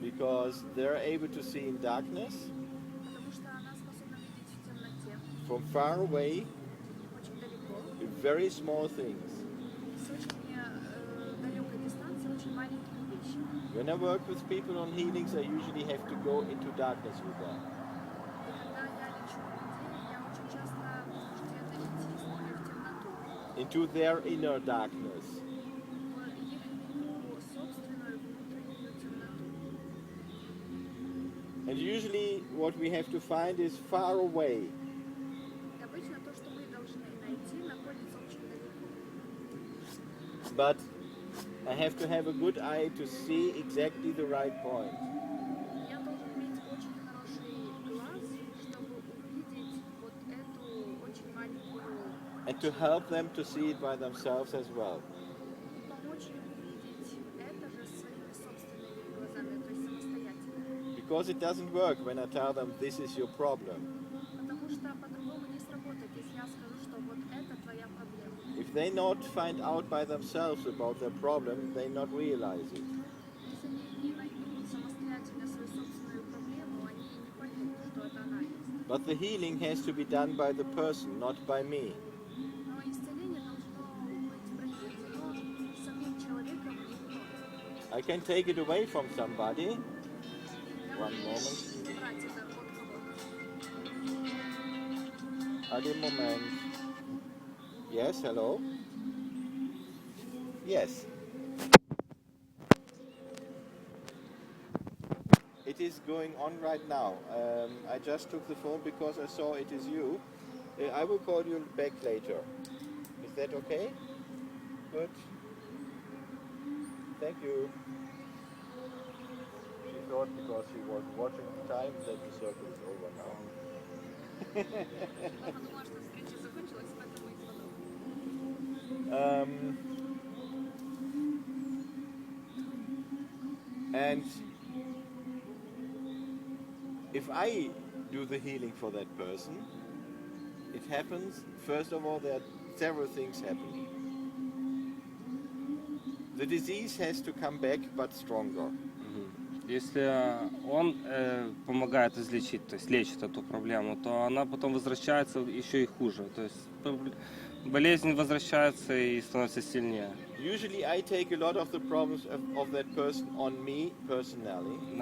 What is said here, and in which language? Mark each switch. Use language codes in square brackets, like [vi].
[en] because they're able to see in darkness, [ru] потому что она способна видеть в темноте, [en] from far away, [ru] очень далеко, [en] very small things. [ru] с очень далекой дистанции, очень маленькие вещи. [en] When I work with people on healings, I usually have to go into darkness with them. [ru] И когда я лечу людей, я очень часто вынуждена идти с ними в темноту, [en] Into their inner darkness. [ru] в их собственную внутреннюю темноту. [en] And usually what we have to find is far away. [ru] И обычно то, что мы должны найти, находится очень далеко. [en] But I have to have a good eye to see exactly the right point. [ru] Я должен иметь очень хороший глаз, чтобы увидеть вот эту очень маленькую [en] And to help them to see it by themselves as well. [ru] и помочь им увидеть это же своими собственными глазами, то есть самостоятельно. [en] Because it doesn't work when I tell them this is your problem. [ru] Потому что по-другому не сработает, если я скажу, что вот это твоя проблема. [en] If they not find out by themselves about their problem, they not realize it. [ru] Если они не найдут самостоятельно свою собственную проблему, они не поймут, что это она есть. [en] But the healing has to be done by the person, not by me. [ru] Но исцеление должно быть произведено самим человеком и мной. [en] I can take it away from somebody. [ru] Я [en] One [ru] могу [en] moment. [ru] забрать это от кого-то. Один [en] moment. Yes, hello? Yes. It is going on right now. I just took the phone because I saw it is you. I will call you back later. Is that okay? Good. Thank you. She thought because she was watching the time that the circle is over now. [ru] Я подумала, что встреча закончилась, поэтому и звонок. [en] And if I do the healing for that person, it happens, first of all, there are several things happening. The disease has to come back, but stronger. [ru] Если он помогает излечить, то есть лечит эту проблему, то она потом возвращается еще и хуже. То есть болезнь возвращается и становится сильнее. [en] Usually I take a lot of the problems of that person on me personally.